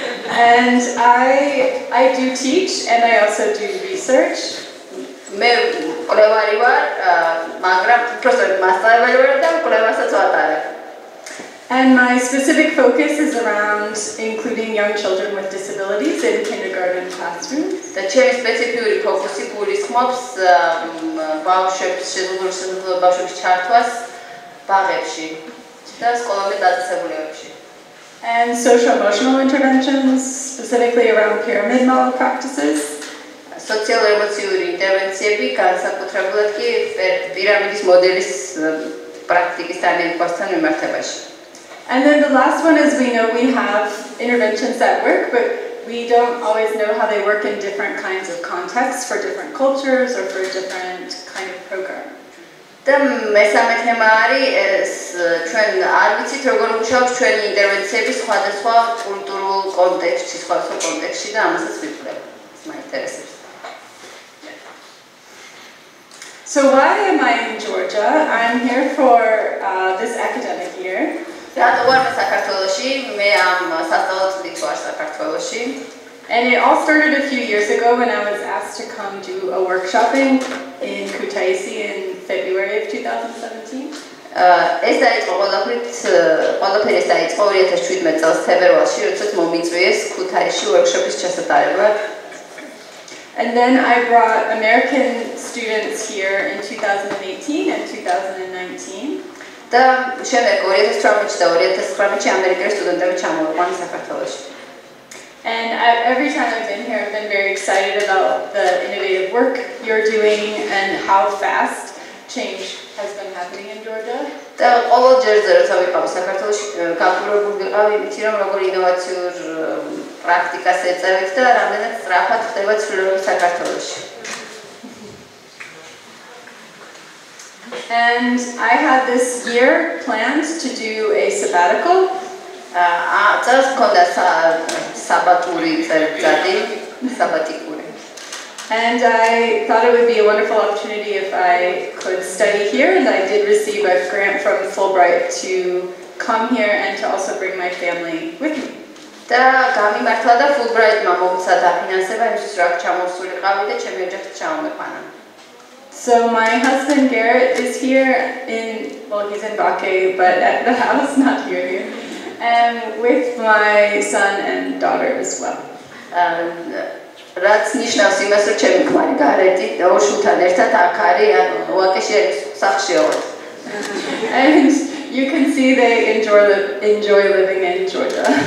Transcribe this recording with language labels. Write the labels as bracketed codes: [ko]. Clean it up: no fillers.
[en] And I do teach and I also do research. [ka] მე კვლევარი ვარ, მაგრამ პროფესორი მასწავლებელი ვარ და კვლევასაც ვატარებ. [en] And my specific focus is around including young children with disabilities in kindergarten classrooms. [ka] და ჩემი სპეციფიური ფოკუსი გულისხმობს ბავშვების ჩართვას ბაღებში და სკოლამდე დაწესებულებებში. [en] And social emotional interventions, specifically around pyramid model practices. [ka] სოციალური ემოციური ინტერვენციები განსაკუთრებულად კი პირამიდის მოდელის პრაქტიკისთან ერთგვართან მიმართებაში. [en] And then the last one is we know we have interventions that work, but we don't always know how they work in different kinds of contexts for different cultures or for a different kind of program. [ka] და მესამე თემა არის ეს ჩვენ არ ვიცით როგორ მუშაობს ჩვენი ინტერვენციები სხვადასხვა კულტურულ კონტექსტში, სხვადასხვა კონტექსტში და ამასაც ვიკვლევ. ეს მაინტერესებს. [en] So why am I in Georgia? I'm here for this academic year. [ka] რატო ვარ მე საქართველოში? მე ამ სასწავლო წლით ვარ საქართველოში. [en] And it all started a few years ago when I was asked to come do a workshopping in Kutaisi in February of 2017. [ka] ეს დაიწყო ყველაფერი დაიწყო 2017 წელს თებერვალში, როდესაც მომიწვიეს ქუთაისში ვორქშოპის ჩასატარება. [en] And then I brought American students here in 2018 and 2019. [ka] და შემდეგ 2018 და 2019-ში ამერიკელი სტუდენტები ჩამოვიყვანეს საქართველოში. [en] And every time I've been here, I've been very excited about the innovative work you're doing and how fast change has been happening in Georgia. [ka] და ყოველ ჯერზე როცა ვიყავი საქართველოში, გაფურებული ვიყავი იმით, რომ როგორი ინოვაციურ პრაქტიკას ეწევით და რამდენად სწრაფად ხდება ცვლილებები საქართველოში. [en] And I had this year planned to do a sabbatical. [ka] წელს მქონდა საბატური წელიწადი, საბატიკური. [en] And I thought it would be a wonderful opportunity if I could study here, and I did receive a grant from Fulbright to come here and to also bring my family with me. [ka] და გამიმართლა და Fulbright-მა მომცა დაფინანსება იმისთვის, რომ ჩამოვსულიყავი და ჩემი ოჯახით ჩამომეყვანა. [en] So my husband Garrett is here he's in Bake, but at the house, not here. And with my son and daughter as well. [ka] რაც ნიშნავს იმას, რომ ჩემი ქმარი გარეტი ოშულთან ერთად აქ არის, ანუ ვაკეში სახშიოთ. [en] And you can see they enjoy living in Georgia.